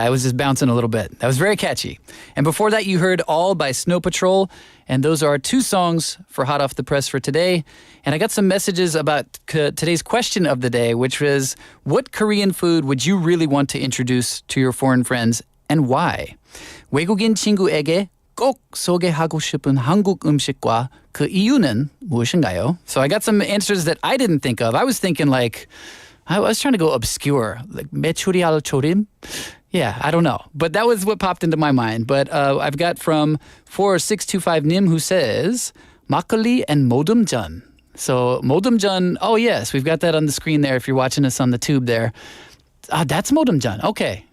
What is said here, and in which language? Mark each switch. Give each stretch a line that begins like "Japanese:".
English: I was just bouncing a little bit. That was very catchy. And before that, you heard All by Snow Patrol. And those are our two songs for Hot Off the Press for today. And I got some messages about today's question of the day, which was, what Korean food would you really want to introduce to your foreign friends and why?
Korean: 외국인 친구에게 꼭 소개하고 싶은 한국 음식과 그 이유는 무엇인가요?
English: So I got some answers that I didn't think of. I was thinking like, I was trying to go obscure, like 메추리알 조림? Yeah, I don't know. But that was what popped into my mind. But I've got from 4625님 who says, 막걸리 and 모듬전. So 모듬전, oh yes, we've got that on the screen there if you're watching us on the tube there. That's 모듬전. Okay.